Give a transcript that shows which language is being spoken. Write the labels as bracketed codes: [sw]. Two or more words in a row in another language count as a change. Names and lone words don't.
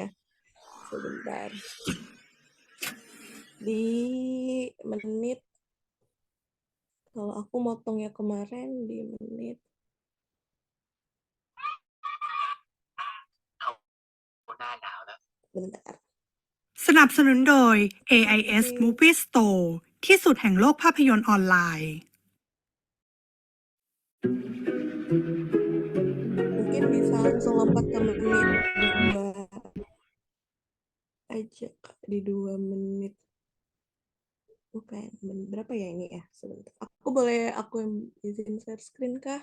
[id] Sebentar. Di menit, kalau aku motongnya kemarin di menit. Bentar. [th] สนับสนุนโดย AIS Movie Store ที่สุดแห่งโลกภาพยนตร์ออนไลน์ [id] Mungkin bisa langsung lompat ke menit 2 aja, Kak. Di 2 menit. Bukan, berapa ya ini ya? Sebentar. Aku yang izin [en] share screen [id] kah?